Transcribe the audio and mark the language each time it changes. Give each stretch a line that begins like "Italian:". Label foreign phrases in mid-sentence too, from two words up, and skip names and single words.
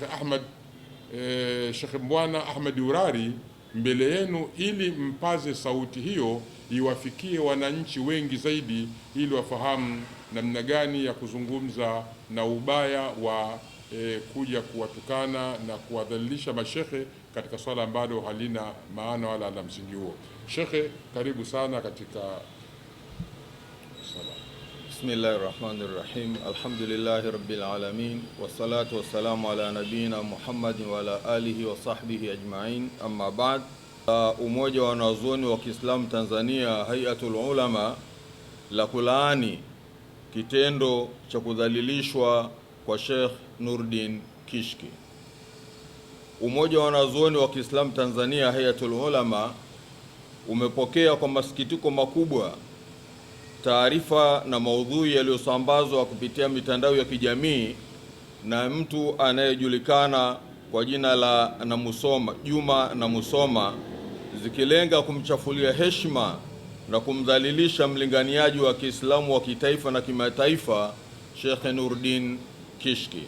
Swahili: Shekhe Mbwana Ahmad Urari mbele yenu, ili mpaze sauti hiyo iwafikie wananchi wengi zaidi, ili wafahamu namna gani ya kuzungumza na ubaya wa kuja kuwatukana na kuwadhalilisha mashekhe katika swala ambalo halina maana wala la msingi huo. Shekhe, karibu sana katika sala.
Arabic: بسم الله الرحمن الرحيم. الحمد لله رب العالمين، والصلاة والسلام على نبينا محمد وعلى آله وصحبه أجمعين، أما بعد.
Swahili: Umoja wa Wanazuoni wa Kiislamu Tanzania, Hayatul Ulama, la kulaani kitendo cha kudhalilishwa kwa Sheikh Nurdin Kishki. Umoja wa Wanazuoni wa Kiislamu Tanzania, Hayatul Ulama, umepokea kwa masikitiko makubwa taarifa na maudhui yaliyosambazwa kupitia mitandao ya kijamii na mtu anayejulikana kwa jina la Juma Namusoma, zikilenga kumchafulia heshima na kumdhalilisha mlinganiaji wa Kiislamu wa kitaifa na kimataifa Sheikh Nurdin Kishki.